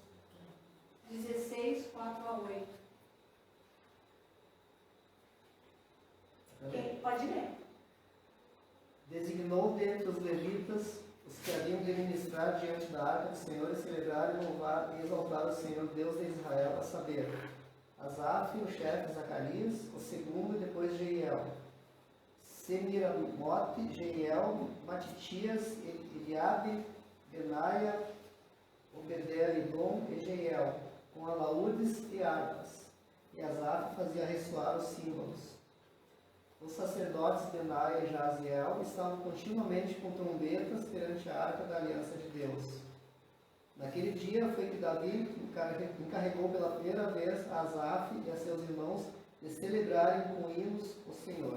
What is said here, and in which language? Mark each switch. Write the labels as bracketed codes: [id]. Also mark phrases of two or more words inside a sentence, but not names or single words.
[pt] 16, 4 a 8. Quem pode ler? Designou dentre os levitas os que haviam de ministrar diante da arca do Senhor e celebrar e louvar e exaltar o Senhor Deus de Israel, a saber, Asaf, o chefe Zacarias, o segundo e depois Jeiel, Semiramote, Jeiel, Matitias, Eliabe, Benaia, Obedel, Idom e Jeiel, com alaúdes e harpas. E Asaf fazia ressoar os símbolos. Os sacerdotes Benaia e Jaziel estavam continuamente com trombetas perante a arca da aliança de Deus. Naquele dia foi que Davi encarregou pela primeira vez a Asaf e a seus irmãos de celebrarem com hinos o Senhor.